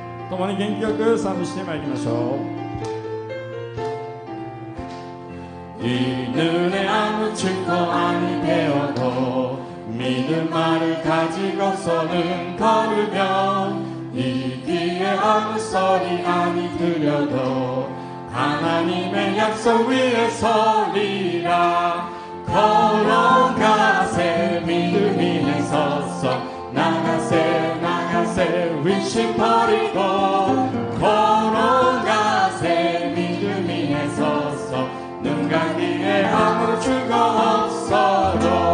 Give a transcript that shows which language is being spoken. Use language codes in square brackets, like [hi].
[ja] 共に元気よく賛美してまいりましょう。 [ko] 이 눈에 아무 증거 아니 되어도 믿음 말을 가지고서는 걸으면 이 귀에 아무 소리 아니 들려도 하나님의 약속 위에 서리라. 걸어가세 믿음 위에 서서 나가세 나가세 의심 버리고 걸어가세 믿음 위에 서서 눈 감기에 아무 증거 없어도